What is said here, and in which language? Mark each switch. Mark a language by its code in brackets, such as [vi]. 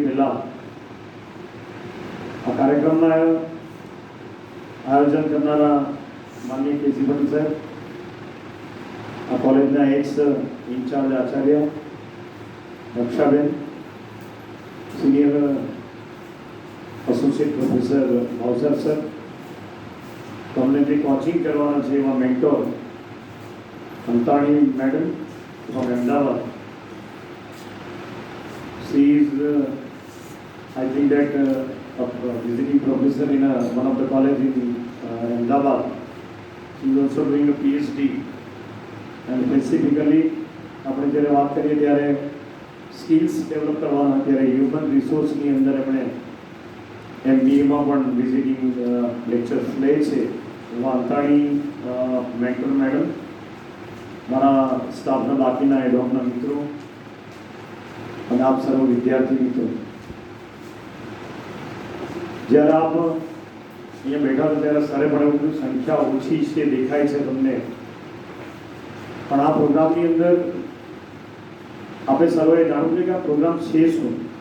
[gu] પહેલાં આ કાર્યક્રમના આયોજન કરનારા માનનીય કેસી પટેલ સાહેબ, આ કોલેજના એક્સ ઇન્ચાર્જ આચાર્ય દક્ષાબેન, senior associate professor Bhavsar sir, તમને જે કોચિંગ કરવાના છે એવા mentor Antani madam from Ahmedabad. [en] She is, I think that a visiting professor in one of the college in Ahmedabad. She is also doing a PhD. And specifically, [gu] આપણે જ્યારે વાત કરીએ ત્યારે સ્કિલ્સ ડેવલપ કરવાના, ત્યારે હ્યુમન રિસોર્સની અંદર આપણે MBAમાં પણ વિઝિટિંગ લેક્ચર્સ લે છે. એમાં અંતાણી મેન્ટર મેડમ, મારા સ્ટાફના બાકીના એડોકના મિત્રો અને આપ સર્વ વિદ્યાર્થી મિત્રો, જ્યારે આપ અહીંયા બેઠા છો ત્યારે સરે પણ એવું બધું સંખ્યા ઓછી છે દેખાય છે તમને, પણ આ પ્રોગ્રામની અંદર આપણે સર્વે જાણવું છે કે આ પ્રોગ્રામ છે શું.